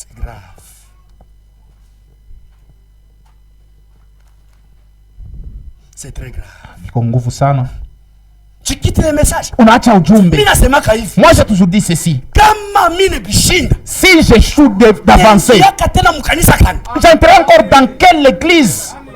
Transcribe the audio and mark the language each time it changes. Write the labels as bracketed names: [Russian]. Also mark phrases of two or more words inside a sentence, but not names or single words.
[French] grave. C'est très grave. [Swahili] Iko nguvu sana. [French] Tu quittes les messages. [Swahili] Unaacha ujumbe. [French] Moi j'ai toujours dit ceci. Si j'échoue d'avancer, j'entrerai encore dans quelle église?